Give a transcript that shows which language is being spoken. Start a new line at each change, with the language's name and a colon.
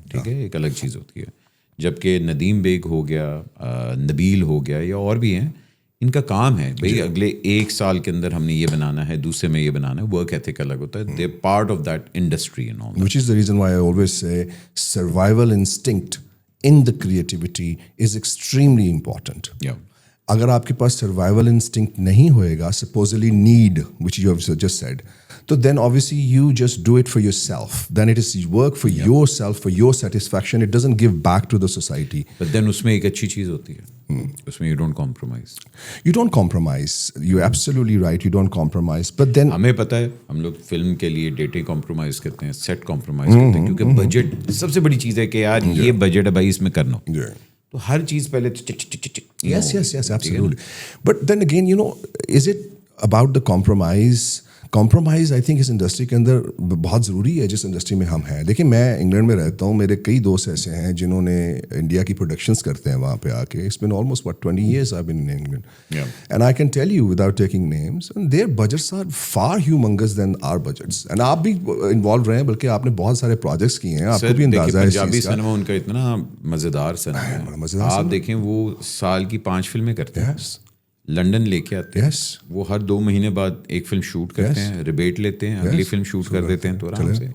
Urdu: ٹھیک ہے, ایک الگ چیز ہوتی ہے. جبکہ ندیم بیگ ہو گیا, نبیل ہو گیا, یا اور بھی ہیں, ان کا کام ہے بھائی اگلے 1 سال کے اندر ہم نے یہ بنانا ہے, دوسرے میں یہ بنانا ہے.
English: work ethic
Urdu: الگ ہوتا ہے.
English: They part of that industry and all. Which is the reason why I always say survival instinct in the creativity is extremely important.
Urdu: اگر آپ کے پاس سروائیول انسٹنکٹ نہیں ہوئے گا,
English: supposedly need which you have just said, تو then obviously you just do it for yourself. Then it is work for yourself, for your satisfaction. It doesn't give back to the society. But then
Urdu: اس میں ایک اچھی چیز ہوتی ہے, اس میں
English: you don't compromise. You don't compromise. You're absolutely right. You don't compromise. But then
Urdu: ہمیں پتہ ہے ہم لوگ فلم کے لیے ڈیٹے کمپرومائز کرتے ہیں, سیٹ کمپرومائز کرتے ہیں, کیونکہ بجٹ سب سے بڑی چیز ہے کہ یار یہ بجٹ ہے بھائی, اس میں کرنا. تو ہر چیز پہلے
English: yes, absolutely. But then again, is it about the compromise I think
Urdu: اس industry کے اندر بہت ضروری ہے, جس انڈسٹری میں ہم ہیں. دیکھیں میں انگلینڈ میں رہتا ہوں, میرے کئی دوست ایسے ہیں جنہوں نے انڈیا کی پروڈکشنس کرتے ہیں وہاں پہ آ کے.
English: It's been almost 20 years I've been in England. And I can tell you without taking names, and their budgets are far humongous than our budgets.
Urdu: And آپ بھی انوالو رہے ہیں, بلکہ آپ نے بہت سارے پروجیکٹس کیے ہیں, آپ کو بھی اندازہ ہے. پنجابی سنیما ان کا اتنا مزیدار سنیما ہے, آپ دیکھیں وہ سال کی 5 فلمیں کرتے ہیں, لنڈن لے کے آتے ہیں, وہ ہر 2 مہینے بعد ایک فلم شوٹ کرتے ہیں, ریبیٹ لیتے ہیں, اگلی فلم شوٹ کر دیتے ہیں, تو آرام سے.